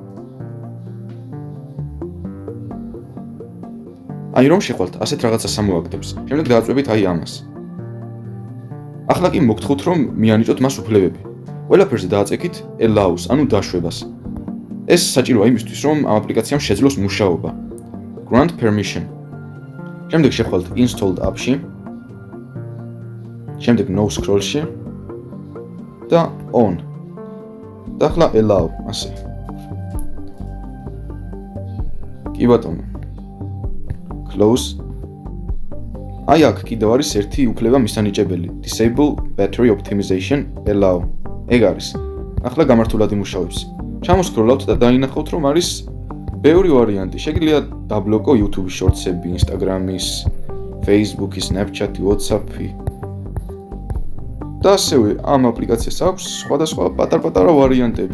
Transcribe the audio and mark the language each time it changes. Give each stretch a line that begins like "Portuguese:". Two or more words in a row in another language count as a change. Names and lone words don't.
Georgian: აი რომ შეხვალთ, ასეთ რაღაცას ამოაგდებს. შემდეგ დააწვევით აი ამას. ახლა კი მოგთხოვთ რომ მიანიჭოთ მას უფლებები. ყველაფერზე დააწექით allows, ანუ დაშვებას. ეს საჭიროა იმისთვის, რომ ამ აპლიკაციამ შეძლოს მუშაობა.
English: Grant permission.
Georgian: შემდეგ შეხვალთ
English: installed app-
Georgian: ში. შემდეგ
English: no scroll-
Georgian: ში და on. და ახლა allow, ასე. კი ბატონო.
English: Close.
Georgian: აი აქ კიდევ არის ერთი უფლება მისანიჭებელი.
English: Disable battery optimization allow.
Georgian: ეგ არის. ახლა გამართულად იმუშავებს. ჩამოსკროლავთ და დაინახავთ, რომ არის ბევრი ვარიანტი. შეგიძლია დაბლოკო YouTube-ის შორტსები, Instagram-ის, Facebook-ის, Snapchat-ი, WhatsApp-ი. და ასევე ამ აპლიკაციას აქვს სხვადასხვა პატარ-პატარა ვარიანტები.